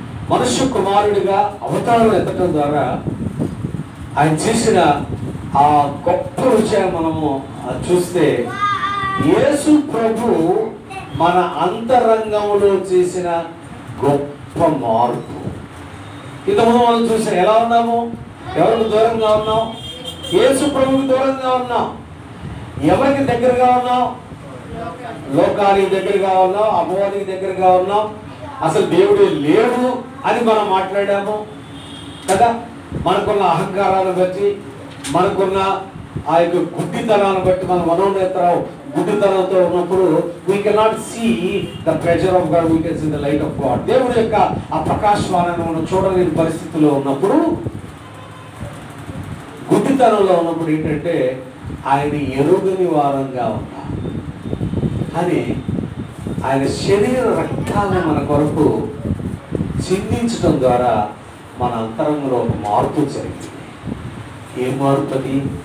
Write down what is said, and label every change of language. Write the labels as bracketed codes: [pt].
[te] మనుష్య కుమారుడిగా అవతారం ఎత్తడం ద్వారా ఆయన చేసిన ఆ గొప్ప విషయం మనము చూస్తే, యేసు ప్రభు మన అంతరంగంలో చేసిన గొప్ప మార్పు. ఇంతకుముందు మనం చూసాం ఎలా ఉన్నాము, ఎవరికి దూరంగా ఉన్నాం? యేసు ప్రభువుకి దూరంగా ఉన్నాం. ఎవరికి దగ్గరగా ఉన్నాం? లోకానికి దగ్గరగా ఉన్నాం, అపవాదికి దగ్గరగా ఉన్నాం. అసలు దేవుడు లేడు అని మనం మాట్లాడాము కదా. మనకున్న అహంకారాన్ని బట్టి, మనకున్న ఆ యొక్క గుడ్డితనాన్ని బట్టి, మన మనోనేత్రం గుడ్డితనంతో ఉన్నప్పుడు [en] we cannot see the treasure of God, we can see the light of God. [te] దేవుడి యొక్క ఆ ప్రకాశమానాన్ని మనం చూడలేని పరిస్థితిలో ఉన్నప్పుడు, గుడ్డితనంలో ఉన్నప్పుడు ఏంటంటే ఆయన ఎరుగని వారంగా ఉన్నాం. కానీ ఆయన శరీర రక్తాన్ని మన కొరకు చిందించడం ద్వారా మన అంతరంగంలో ఒక మార్పు జరిగింది. ఏ మార్పు అది?